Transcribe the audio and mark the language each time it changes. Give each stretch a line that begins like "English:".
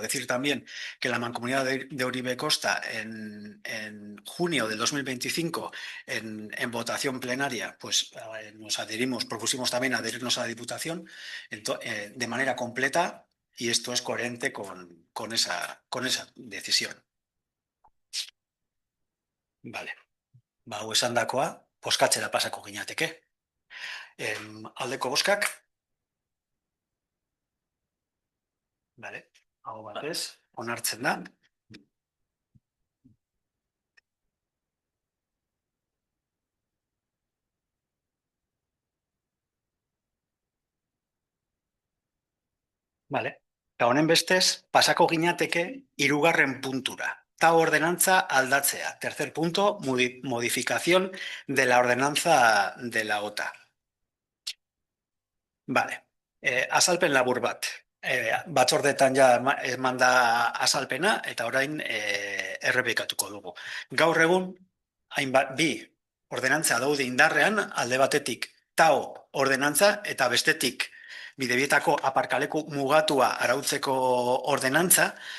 Spanish: Decir también que la Mancomunidad de Uribe Costa en junio del 2025 en votación plenaria pues nos adherimos, propusimos también adherirnos a la Diputación de manera completa, y esto es coherente con esa decisión. Vale.
Basque: Hau esandakoa, bozkatzera pasako ginateke. Aldeko bozkak. Vale. Aho batez, onartzen da. Vale. Eta honen bestez, pasako ginateke hirugarren puntura. Ta ordenantza aldatzea.
Spanish: Tercer punto, modificación de la ordenanza de la OTA.
Basque: Vale. Azalpen labur bat. Batzordetan ja eman da azalpena eta orain errepikatuko dugu. Gaur egun, hainbat bi ordenantza daude indarrean, alde batetik TAO ordenantza eta bestetik bidebietako aparkaleku mugatua arautzeko ordenantza.